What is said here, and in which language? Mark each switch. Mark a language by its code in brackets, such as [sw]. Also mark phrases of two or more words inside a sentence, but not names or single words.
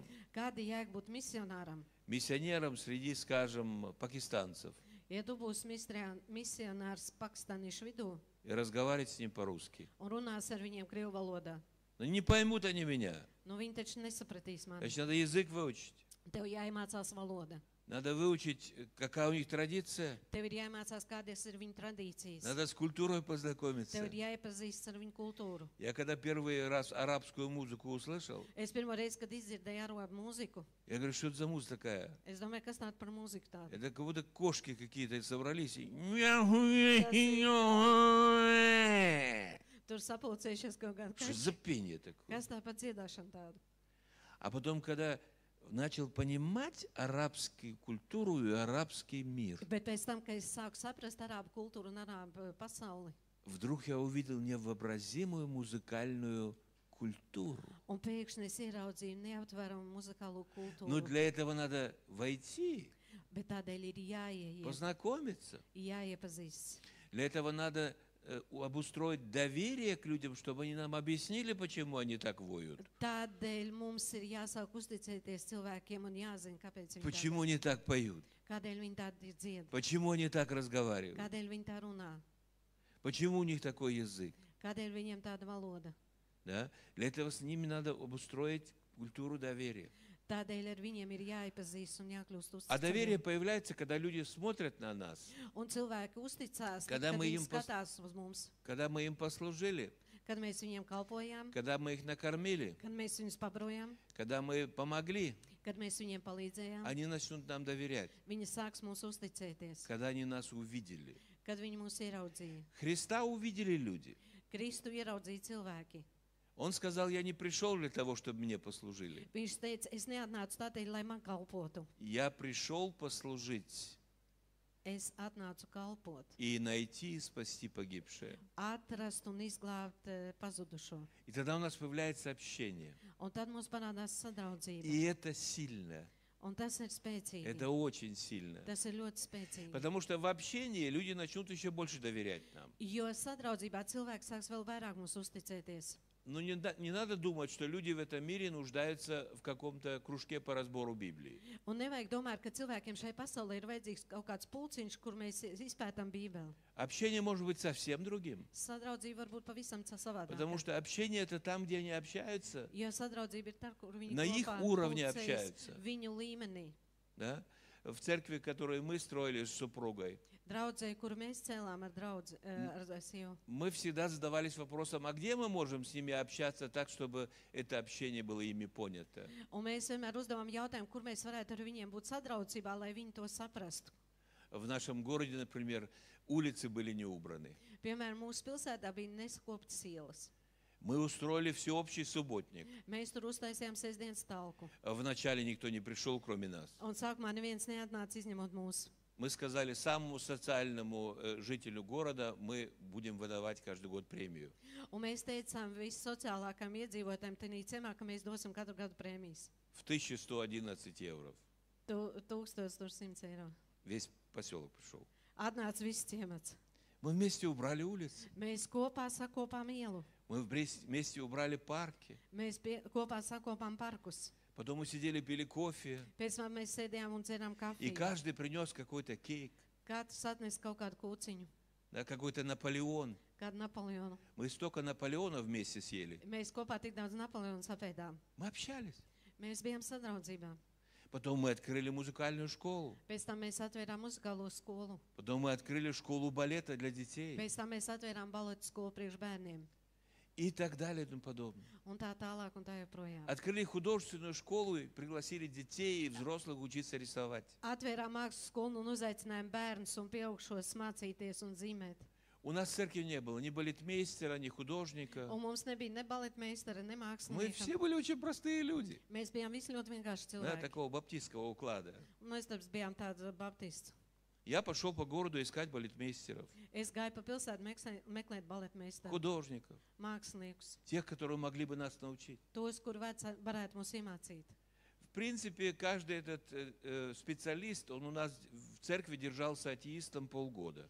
[lv] Kāda jēga būt misionāram? [ru] миссионером среди, скажем, пакистанцев, [lv] Ja tu būsi misionārs pakistāniešu vidū [ru] и разговаривать с ним по-русски. [lv] un runās ar viņiem krievu valodā, [ru] Но не поймут они меня. [lv] nu viņi taču nesapratīs mani. [ru] Значит, надо язык выучить. [lv] Tev jāiemācās valoda. [ru] Надо выучить, какая у них традиция. [lv] Tev ir jāiemācās, kādas ir viņu tradīcijas. [ru] Надо с культурой познакомиться. [lv] Tev ir jāiepazīstas ar viņu kultūru. [ru] Я когда первый раз арабскую музыку услышал, [lv] Es pirmo reizi, kad izdzirdēju arābu mūziku, [ru] я говорю: что это за музыка такая? [lv] es domāju, kas tāda par mūziku tāda. [ru] Это как будто кошки какие-то собрались. [lv] Tur sapulcējušies kaut kāda [ru] Что за пение такое? [lv] Kas tā par dziedāšanu tādu? [ru] А потом, когда начал понимать арабскую культуру и арабский мир, [lv] Bet pēc tam, kad es sāku saprast arābu kultūru un arābu pasauli, [ru] вдруг я увидел невообразимую музыкальную культуру. [lv] un pēkšņi es ieraudzīju neaptveramu muzikālo [ru] Но [lv] kultūru, [ru] для этого надо войти, [lv] bet tādēļ ir jāieiet, [ru] познакомиться. [lv] jāiepazīst. [ru] Для этого надо обустроить доверие к людям, чтобы они нам объяснили, почему они так воют. [lv] Tādēļ mums ir jāsāk uzticēties cilvēkiem un jāzina, kāpēc viņi [ru] Почему они так поют? [lv] kādēļ viņi tādi dzied, [ru] Почему они так разговаривают? [lv] kādēļ viņi tā runā, [ru] Почему у них такой язык? [lv] kādēļ viņiem tāda valoda. [ru] Да? Для этого с ними надо обустроить культуру доверия. [lv] Tādēļ ar viņiem ir jāiepazīst un jākļūst [ru] А доверие [lv] uzticamiem. [ru] появляется, когда люди смотрят на нас, [lv] Un cilvēki uzticās, Kad kad [ru] мы [lv] viņi [ru] им [lv] skatās uz mums, [ru] когда мы им послужили, [lv] kad mēs viņiem kalpojām, [ru] когда мы их накормили, [lv] kad mēs viņus pabrojām, [ru] когда мы помогли, [lv] kad mēs viņiem palīdzējām, [ru] они начнут нам доверять, [lv] viņi sāks mūs uzticēties, [ru] когда они нас увидели. [lv] kad viņi mūs ieraudzīja. [ru] Христа увидели люди. [lv] Kristu ieraudzīja cilvēki. [ru] Он сказал, я не пришел для того, чтобы мне послужили. [lv] Viņš teica, es neatnācu tādēļ, lai man kalpotu. [ru] Я пришел послужить [lv] Es atnācu kalpot, [ru] и найти и спасти погибшее. [lv] atrast un izglābt pazudušo. [ru] И тогда у нас появляется общение. [lv] Un tad mums parādās sadraudzība. [ru] И это сильно. [lv] Un tas ir spēcīgi. [ru] Это очень сильно. [lv] Tas ir ļoti spēcīgi. [ru] Потому что в общении люди начнут еще больше доверять нам. [lv] Jo sadraudzībā cilvēks sāks vēl vairāk mums uzticēties. [ru] Но не надо думать, что люди в этом мире нуждаются в каком-то кружке по разбору Библии. [lv] Un nevajag domāt, ka cilvēkiem šai pasaulē ir vajadzīgs kaut kāds pulciņš, kur mēs izpētām Bībeli. [ru] Общение может быть совсем другим. [lv] Sadraudzība var būt pavisam savādāka. [ru] Потому что общение это там, где они общаются, [lv] Jo sadraudzība ir tur, kur viņi [ru] На их [lv] kopā [ru] уровне [lv] pulcējas [ru] общаются. [lv] viņu līmenī. [ru] да? В церкви, которую мы строили с супругой. [lv] Draudzē, kuru mēs cēlām ar sievu. [ru] Мы всегда задавались вопросом, а где мы можем с ними общаться так, чтобы это общение было ими понято? [lv] Un mēs vienmēr uzdevām jautājumu, kur mēs varētu ar viņiem būt sadraudzībā, lai viņi to saprastu. [ru] В нашем городе, например, улицы были не убраны. [lv] Piemēram, mūsu pilsētā bija nesakoptas ielas. [ru] Мы устроили всеобщий субботник. [lv] Mēs tur uztaisījām sestdienas talku. [ru] Вначале никто не пришел, кроме нас. [lv] Un sākumā neviens neatnāca izņemot mūsu. [ru] Мы сказали, самому социальному жителю города мы будем выдавать каждый год премию. [lv] Un mēs teicām vissociālākajiem iedzīvotājiem tenī ciemā, ka mēs dosim katru gadu prēmijas. [ru] В 1111 евро. [lv] 1100 eiro. [ru] Весь поселок пришел. [lv] Atnāca viss ciemats. [ru] Мы вместе убрали улицы. [lv] Mēs kopā sakopām ielu. [ru] Мы вместе убрали парки. [lv] Mēs kopā sakopām parkus. [ru] Потом мы сидели, пили кофе. [lv] Pēc tam mēs sēdējām un dzērām [ru] И [lv] kafiju. [ru] каждый принес какой-то кейк, [lv] Katrs atnesa kaut kādu kūciņu, [ru] да, какой-то Наполеон. [lv] kādu Napoleonu. [ru] Мы столько Наполеона вместе съели. [lv] Mēs kopā tik daudz Napoleonu sapēdām. [ru] Мы общались. [lv] Mēs bijām sadraudzībā. [ru] Потом мы открыли музыкальную школу. [lv] Pēc tam mēs atvērām muzikālo skolu. [ru] Потом мы открыли школу балета для детей. [lv] Pēc tam mēs atvērām baletu skolu priekš bērniem. [ru] И так далее и тому подобное. [lv] Un tā tālāk un tā joprojām. [ru] Открыли художественную школу и пригласили детей и взрослых учиться рисовать. [lv] Atvērām mākslas skolu un uzaicinājām bērnus un pieaugšos mācīties un zīmēt. [ru] У нас в церкви не было ни балетмейстера, ни художника. [lv] Un mums nebija ne baletmeistara, ne [ru] Мы все [lv] mākslinieka. [ru] были очень простые люди. [lv] Mēs bijām visi ļoti vienkārši [ru] Да, [lv] cilvēki. [ru] такого баптистского уклада. [lv] Un mēs tāpēc bijām tādi baptisti. [ru] Я пошел по городу искать балетмейстеров, [lv] Es gāju pa pilsētu meklēt baletmeistaru, [ru] художников, [lv] māksliniekus, [ru] тех, которые могли бы нас научить. [lv] tos, kur varētu mūs iemācīt. [ru] В принципе, каждый этот специалист, он у нас в церкви держался атеистом полгода.